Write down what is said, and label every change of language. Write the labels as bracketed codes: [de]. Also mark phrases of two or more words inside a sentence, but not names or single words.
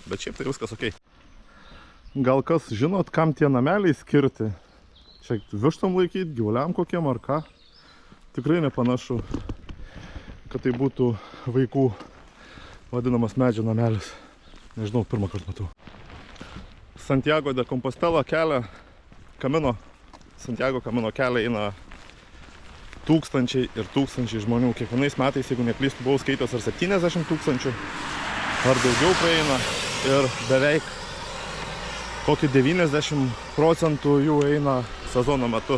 [lt] Bet šiaip tai viskas okei. Gal kas žinot, kam tie nameliai skirti? Čia vištom laikyti, gyvuliam kokiem ar ką? Tikrai nepanašu, kad tai būtų vaikų vadinamas medžio namelis. Nežinau, pirmą kartą matau. Santiago de Compostela kelią, Santiago Kamino kelią eina tūkstančiai ir tūkstančiai žmonių. Kiekvienais metais, jeigu neklystu, buvau skaitęs ar 70 tūkstančių, ar daugiau praeina. Ir beveik kokį 90% jų eina sezono metu.